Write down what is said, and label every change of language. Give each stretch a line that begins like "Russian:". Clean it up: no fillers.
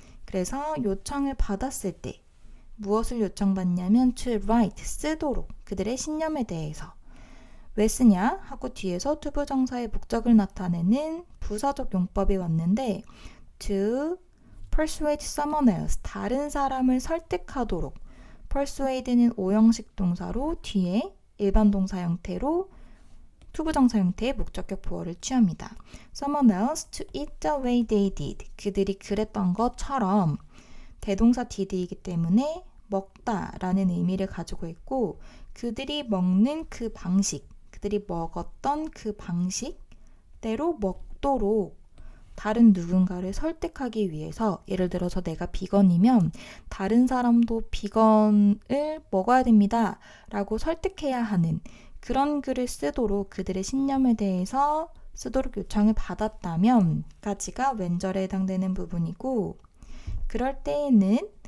Korean: 그래서 요청을 받았을 때 무엇을 요청받냐면
English: to write,
Korean: 쓰도록 그들의 신념에 대해서 왜 쓰냐 하고 뒤에서 투부정사의 목적을 나타내는 부사적 용법이 왔는데
English: to persuade someone else,
Korean: 다른 사람을 설득하도록 persuade는 오형식 동사로 뒤에 일반 동사 형태로 투부정사 형태의 목적격 보어를 취합니다.
English: Someone else to eat the way they did.
Korean: 그들이 그랬던 것처럼 대동사 did이기 때문에 먹다라는 의미를 가지고 있고 그들이 먹는 그 방식, 그들이 먹었던 그 방식대로 먹도록 다른 누군가를 설득하기 위해서 예를 들어서 내가 비건이면 다른 사람도 비건을 먹어야 됩니다 라고 설득해야 하는 그런 글을 쓰도록 그들의 신념에 대해서 쓰도록 요청을 받았다면 까지가 왼절에 해당되는 부분이고 그럴 때에는